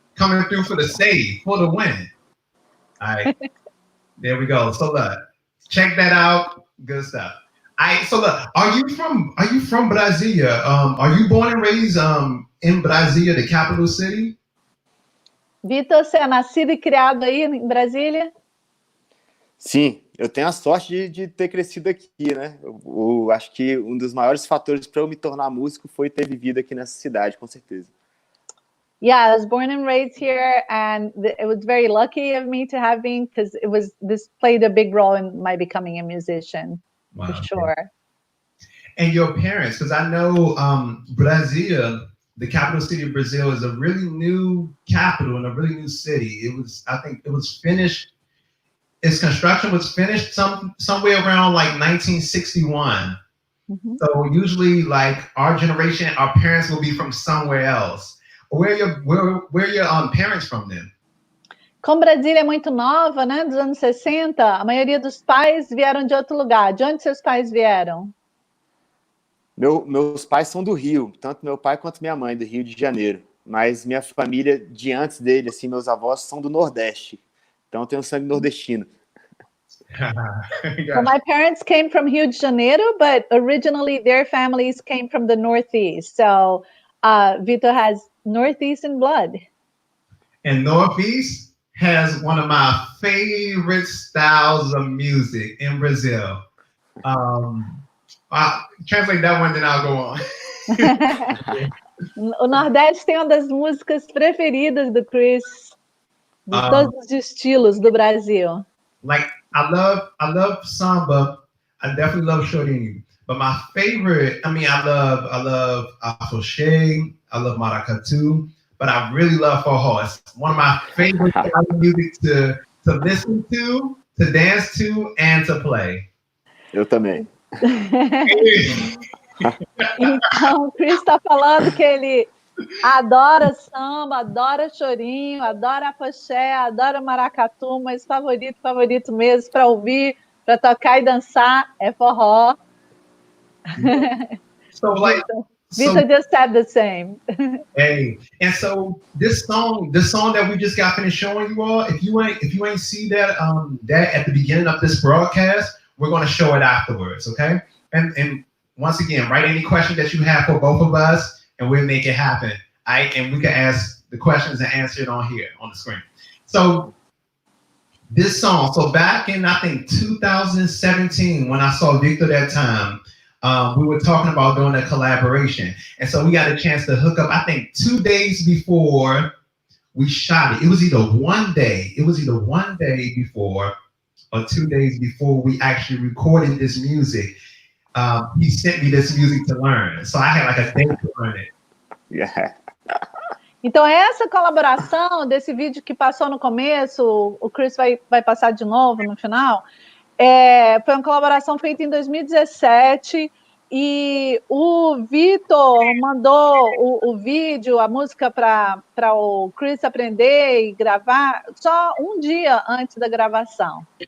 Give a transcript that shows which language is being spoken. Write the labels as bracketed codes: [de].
[en] Coming through for the save, for the win. All right. There we go. So look, check that out. Good stuff. All right. So look, are you from Brasilia? Are you born and raised in Brasilia, the capital city? [pt] Vitor, você é nascido e criado aí em Brasília? Sim, eu tenho a sorte de ter crescido aqui, né? Eu acho que um dos maiores fatores para eu me tornar músico foi ter vivido aqui nessa cidade, com certeza. [en] Yeah, I was born and raised here, and it was very lucky of me to have been, because this played a big role in my becoming a musician, for sure. And your parents, because I know Brazil, the capital city of Brazil, is a really new capital and a really new city. I think it was finished. Its construction was finished somewhere around like 1961. Mm-hmm. So usually, like our generation, our parents will be from somewhere else. Where are your parents from then? [pt] Como Brasília é muito nova, né, dos anos 60, a maioria dos pais vieram de outro lugar. De onde seus pais vieram? Meus pais são do Rio, tanto meu pai quanto minha mãe, do Rio de Janeiro. Mas minha família, de antes dele, assim, meus avós são do Nordeste. Então eu tenho sangue nordestino. [en] So my parents came from Rio de Janeiro, but originally their families came from the Northeast. So Vitor has Northeastern blood. And Northeast has one of my favorite styles of music in Brazil. I'll translate that one, then I'll go on. [pt] O Nordeste tem uma das músicas preferidas do Chris, de todos os estilos do Brasil. [en] Like I love samba. I definitely love chorinho. But my favorite, I love afoxé, I love maracatu, but I really love forró. It's one of my favorite styles of music to listen to dance to, and to play. [pt] Eu também. Então, o Chris está falando que ele adora samba, adora chorinho, adora afoxé, adora maracatu, mas favorito mesmo para ouvir, para tocar e dançar é forró. [en] So like Vitor just said the same. Hey, and so this song that we just got finished showing you all, if you ain't see that that at the beginning of this broadcast, we're going to show it afterwards, okay? And once again, write any question that you have for both of us, and we'll make it happen. And we can ask the questions and answer it on here on the screen. So this song, so back in I think 2017, when I saw Vitor that time, we were talking about doing a collaboration, and so we got a chance to hook up. I think 2 days before we shot it. It was either one day before or 2 days before we actually recorded this music. He sent me this music to learn, so I had like a day to learn it. Yeah. Então essa colaboração desse vídeo que passou no começo, o Chris vai passar de novo no final, foi uma colaboração feita em 2017 e o Vitor mandou o vídeo, a música para o Chris aprender e gravar só um dia antes da gravação.